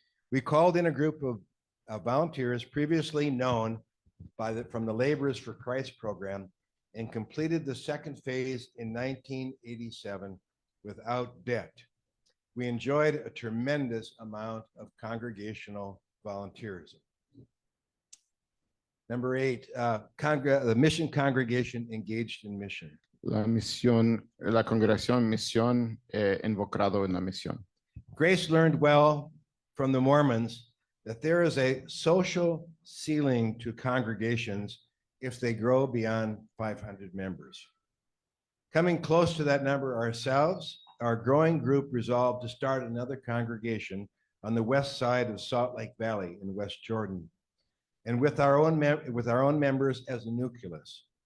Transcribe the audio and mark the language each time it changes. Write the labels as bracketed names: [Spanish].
[English] We called in a group of volunteers previously known from the Laborers for Christ program and completed the second phase in 1987 without debt. We enjoyed a tremendous amount of congregational volunteerism. Number 8, the mission congregation engaged in mission. [Spanish] La congregación misión invocado en la misión. [English] Grace learned well from the Mormons that there is a social ceiling to congregations if they grow beyond 500 members. Coming close to that number ourselves, our growing group resolved to start another congregation on the west side of Salt Lake Valley in West Jordan, and with our own members as a nucleus.